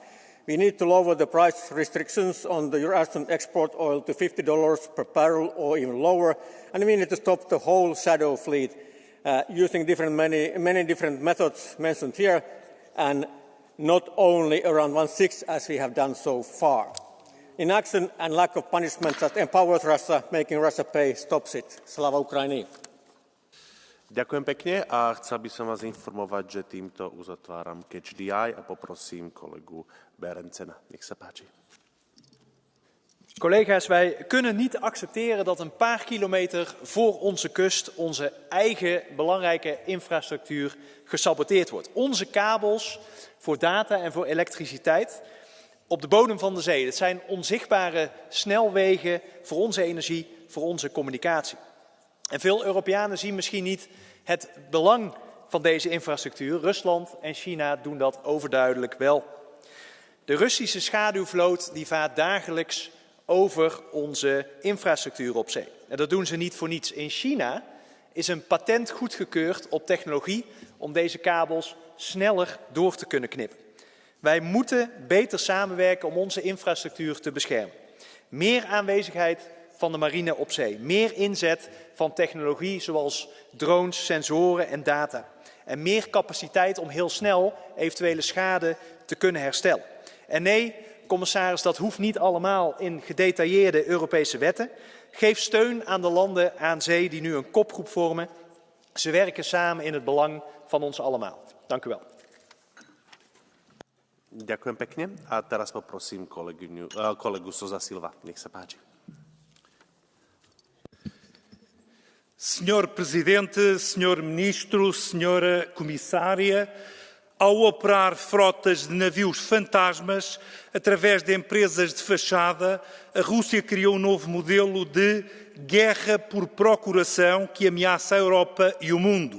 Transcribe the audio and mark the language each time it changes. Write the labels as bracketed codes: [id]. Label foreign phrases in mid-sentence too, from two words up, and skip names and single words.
[en] We need to lower the price restrictions on the Russian export oil to $50 per barrel or even lower, and we need to stop the whole shadow fleet using many different methods mentioned here, and not only around 1/6 as we have done so far. Inaction and lack of punishment that empowers Russia, making Russia pay, stops it. [uk] Slava Ukraini. [sk] Ďakujem pekne a chcel by som vás informovať, že týmto uzatváram [en] Catch the Eye [sk] a poprosím kolegu Berencena. Nech sa páči. [nl] Collega's, wij kunnen niet accepteren dat een paar kilometer voor onze kust onze eigen belangrijke infrastructuur gesaboteerd wordt. Onze kabels voor data en voor elektriciteit op de bodem van de zee. Dat zijn onzichtbare snelwegen voor onze energie, voor onze communicatie. En veel Europeanen zien misschien niet het belang van deze infrastructuur. Rusland en China doen dat overduidelijk wel. De Russische schaduwvloot die vaart dagelijks over onze infrastructuur op zee. En dat doen ze niet voor niets. In China is een patent goedgekeurd op technologie om deze kabels sneller door te kunnen knippen. Wij moeten beter samenwerken om onze infrastructuur te beschermen. Meer aanwezigheid van de marine op zee. Meer inzet van technologie zoals drones, sensoren en data. En meer capaciteit om heel snel eventuele schade te kunnen herstellen. En nee, commissaris, dat hoeft niet allemaal in gedetailleerde Europese wetten. Geef steun aan de landen aan zee die nu een kopgroep vormen. Ze werken samen in het belang van ons allemaal. Dank u wel. [sk] Ďakujem pekne a teraz poprosím kolegu Sousa Silva. Nech sa páči. [pt] Senhor Presidente, Senhor Ministro, Senhora Comissária, Ao operar frotas de navios fantasmas, através de empresas de fachada, a Rússia criou um novo modelo de guerra por procuração que ameaça a Europa e o mundo.